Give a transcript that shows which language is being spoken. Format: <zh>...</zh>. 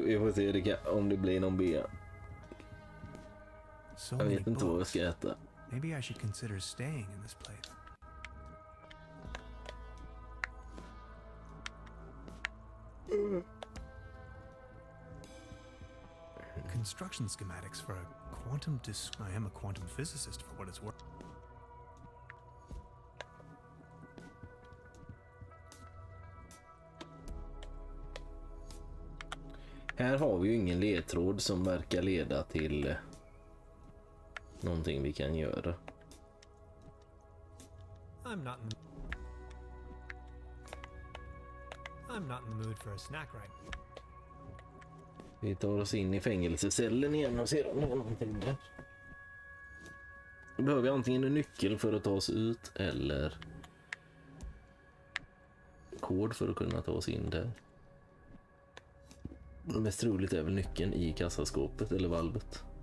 <sv>Vi får se om det blir någon B. Jag vet inte vad jag ska äta.</sv> <en>Maybe I should consider staying in this place. Construction schematics for a quantum I am a quantum physicist for what it's worth.</en> <sv>Här har vi ju ingen ledtråd som verkar leda till någonting vi kan göra.</sv> <en>I'm not in the mood for a snack right.</en> <sv>Vi tar oss in i fängelsecellen igen och ser om det är någonting där. Då behöver vi antingen en nyckel för att ta oss ut eller kod för att kunna ta oss in där. Det mest troligt är väl nyckeln i kassaskåpet eller valvet.</sv>